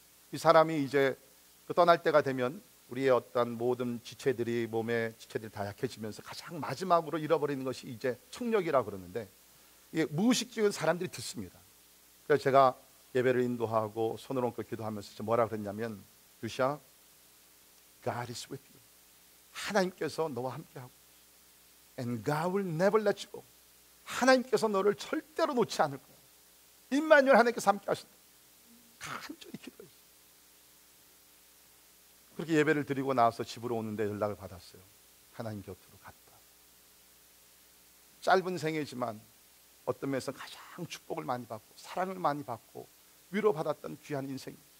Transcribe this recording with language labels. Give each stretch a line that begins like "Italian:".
Korean: 이 사람이 이제 떠날 때가 되면 우리의 어떤 모든 지체들이, 몸의 지체들이 다 약해지면서 가장 마지막으로 잃어버리는 것이 이제 청력이라고 그러는데, 이게 무의식적인 사람들이 듣습니다. 그래서 제가 예배를 인도하고 손을 얹고 기도하면서 뭐라 그랬냐면, 유샤,
English: God is with you.
Korean: 하나님께서 너와 함께하고,
English: and God will never let you go.
Korean: 하나님께서 너를 절대로 놓지 않을 거야. 임마누엘, 하나님께서 함께 하신다. 간절히 기도했어요. 그렇게 예배를 드리고 나와서 집으로 오는데 연락을 받았어요. 하나님 곁으로 갔다. 짧은 생애지만 어떤 면에서 가장 축복을 많이 받고 사랑을 많이 받고 위로받았던 귀한 인생.